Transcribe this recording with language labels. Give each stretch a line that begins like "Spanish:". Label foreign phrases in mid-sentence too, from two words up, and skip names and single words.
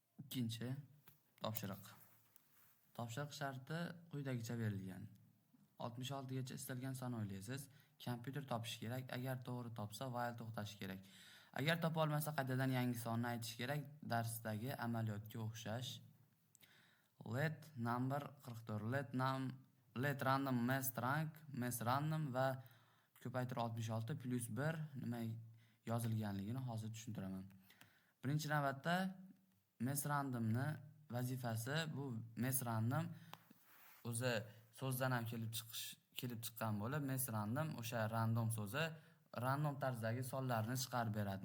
Uzbek: Ikkinchi topshiriq. Topshiriq sharti quyidagicha berilgan. 66 gacha istalgan son o'ylaysiz. Kompyuter topishi kerak. Agar to'g'ri topsa, while to'xtash kerak. Agar topa olmasa, qaytadan yangi sonni aytish kerak. Darsdagi amaliyotga o'xshash.
English: Let number 44. Let random mass random
Uzbek: va ko'paytirib 66 plus 1 nima yozilganligini hozir tushuntiraman. Birinchi navbatda
English: mass randomni
Uzbek: vazifasi bu
English: mass random
Uzbek: o'zi so'zdan ham kelib chiqqan bo'lib,
English: mass random
Uzbek: o'sha random so'zi random tarzdagi sonlarni chiqarib beradi.